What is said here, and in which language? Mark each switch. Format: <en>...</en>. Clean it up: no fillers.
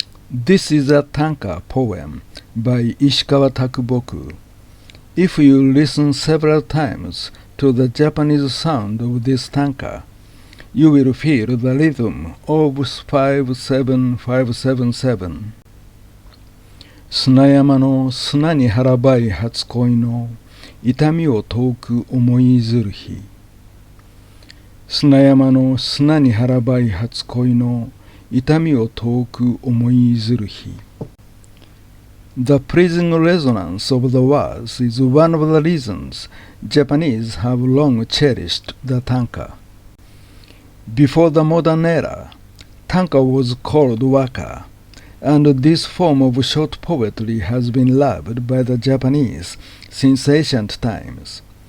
<en>This is a tanka poem by Ishikawa Takuboku. If you listen several times to the Japanese sound of this tanka, you will feel the rhythm of 5-7-5-7-7.</en> <ja>砂山の砂に腹ばい初恋の痛みを遠く思いずる日。砂山の砂に腹ばい初恋の痛みを遠く思いずる日。</ja> <en>The pleasing resonance of the words is one of the reasons Japanese have long cherished the tanka. Before the modern era, tanka was called waka, and this form of short poetry has been loved by the Japanese since ancient times.</en>